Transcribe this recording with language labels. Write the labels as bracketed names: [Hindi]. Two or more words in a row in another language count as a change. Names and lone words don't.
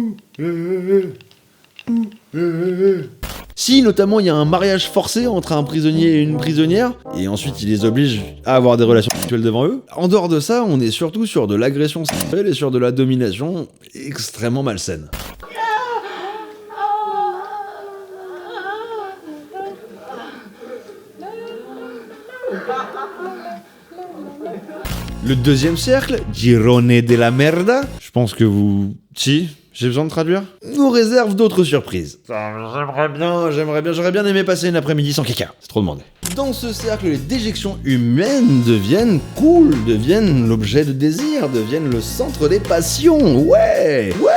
[French] Si notamment il y a un mariage forcé entre un prisonnier et une prisonnière, et ensuite il les oblige à avoir des relations sexuelles devant eux, en dehors de ça, on est surtout sur de l'agression sexuelle et sur de la domination extrêmement malsaine. Le deuxième cercle, [Italian] Girone della merda, [French] je pense que vous... Si, j'ai besoin de traduire, nous réserve d'autres surprises. J'aurais bien aimé passer une après-midi sans caca, c'est trop demandé. Dans ce cercle, les déjections humaines deviennent cool, deviennent l'objet de désir, deviennent le centre des passions, ouais.